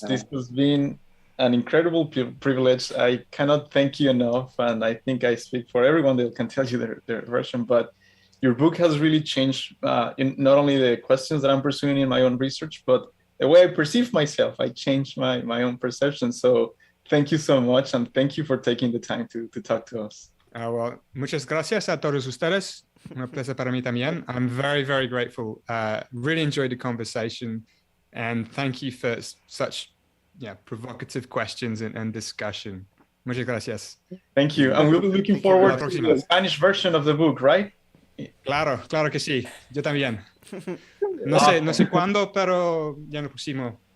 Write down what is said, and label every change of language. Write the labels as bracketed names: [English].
[English] This has been an incredible privilege. I cannot thank you enough, and I think I speak for everyone that can tell you their version, but your book has really changed in not only the questions that I'm pursuing in my own research, but the way I perceive myself. I changed my own perception. So thank you so much, and thank you for taking the time to talk to us. [Spanish] Well, muchas gracias a todos ustedes. Un placer para mí también. [English] I'm very, very grateful. Really enjoyed the conversation, and thank you for such provocative questions and discussion. [Spanish] Muchas gracias. [English] Thank you. And we'll be looking forward to the Spanish version of the book, right? [Spanish] Claro que sí. Yo también. No sé cuándo, pero ya nos pusimos.